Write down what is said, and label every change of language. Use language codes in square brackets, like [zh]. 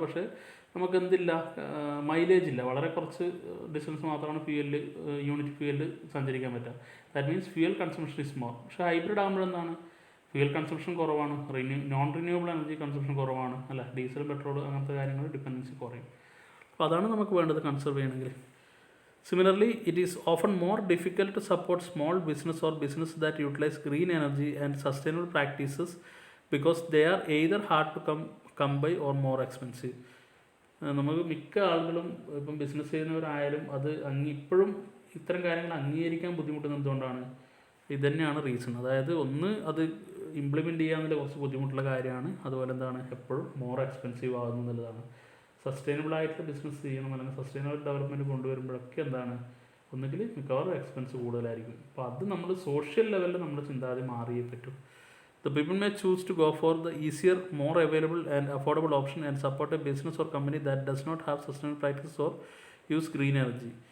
[ml] പക്ഷേ നമുക്ക് എന്തില്ല? മൈലേജ് ഇല്ല. വളരെ കുറച്ച് ഡിസ്റ്റൻസ് മാത്രമാണ് യൂണിറ്റ് ഫ്യൂവലിൽ സഞ്ചരിക്കാൻ പറ്റുക. [en] That means fuel consumption is more. [ml] പക്ഷേ ഹൈബ്രിഡ് ആകുമ്പോൾ എന്താണ്? ഫ്യൂവൽ കൺസംപ്ഷൻ കുറവാണ്, നോൺ റിന്യൂവബിൾ എനർജി കൺസംപ്ഷൻ കുറവാണ് അല്ല. ഡീസൽ, പെട്രോൾ അങ്ങനത്തെ കാര്യങ്ങൾ ഡിപ്പെൻഡൻസി കുറയും. അപ്പോൾ അതാണ് നമുക്ക് വേണ്ടത് കൺസർവ് ചെയ്യണമെങ്കിൽ. [en] Similarly, it is often more difficult to support small business or businesses that utilize green energy and sustainable practices because they are either hard to come by or more expensive. [ml] നമുക്ക് മിക്ക ആളുകളും ഇപ്പം business ചെയ്യുന്നവരായാലും അത് ഇപ്പോഴും ഇത്തരം കാര്യങ്ങൾ അംഗീകരിക്കാൻ ബുദ്ധിമുട്ടുന്നത് എന്തുകൊണ്ടാണ്? ഇതുതന്നെയാണ് റീസൺ. അതായത് ഒന്ന്, അത് ഇംപ്ലിമെൻറ്റ് ചെയ്യാന്നുള്ള കുറച്ച് ബുദ്ധിമുട്ടുള്ള കാര്യമാണ്. അതുപോലെ എന്താണ്, എപ്പോഴും മോർ എക്സ്പെൻസീവ് ആകുന്നു എന്നുള്ളതാണ്. സസ്റ്റൈനബിൾ ആയിട്ടുള്ള ബിസിനസ് ചെയ്യണം അല്ലെങ്കിൽ സസ്റ്റൈനബിൾ ഡെവലപ്മെൻറ്റ് കൊണ്ടുവരുമ്പോഴൊക്കെ എന്താണ്, ഒന്നുകിൽ മിക്കവാറും എക്സ്പെൻസ് കൂടുതലായിരിക്കും. അപ്പോൾ അത് നമ്മൾ സോഷ്യൽ ലെവലിൽ നമ്മുടെ ചിന്താഗതി മാറിയേ പറ്റും. [en] The people may choose to go for the easier, more available and affordable option and support a business or company that does not have sustainable practices or use green energy.